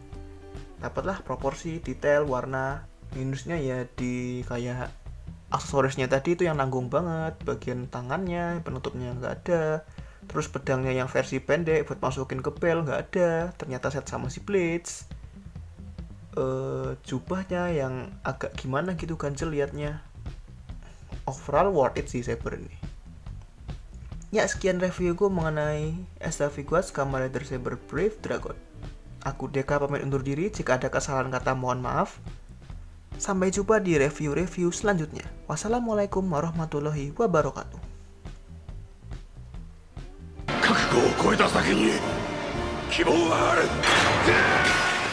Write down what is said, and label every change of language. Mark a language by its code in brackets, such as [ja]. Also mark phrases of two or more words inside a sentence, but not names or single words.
[id] Dapatlah proporsi, detail, warna. Minusnya ya di kayak aksesorisnya tadi itu yang nanggung banget. Bagian tangannya, penutupnya nggak ada. Terus pedangnya yang versi pendek buat masukin ke bel nggak ada. Ternyata set sama si Blitz. Jubahnya yang agak gimana gitu, ganjel liatnya. [en] Overall worth it [id] sih Saber ini. Ya sekian reviewku mengenai SW Guards Kamen Rider Saber Brave Dragon. Aku Deka pamit undur diri, jika ada kesalahan kata mohon maaf. Sampai jumpa di review-review selanjutnya. [ar] والسلام عليكم ورحمة الله وبركاته. [ja] 覚悟を超えた先に希望はある。